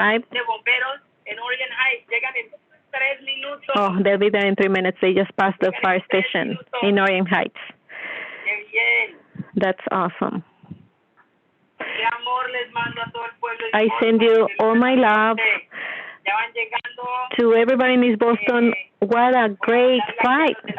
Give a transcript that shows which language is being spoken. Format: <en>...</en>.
<es>De bomberos en Orient Heights llegan en 3 minutos.</es> <en>Oh, they'll be there in 3 minutes. They just passed the fire station in Orient Heights.</en> <es>Qué bien.</es> <en>That's awesome.</en> <es>Qué amor les mando a todo el pueblo.</es> <en>I send you all my love</en> <es>Ya van llegando.</es> <en>to everybody in East Boston. What a great fight.</en>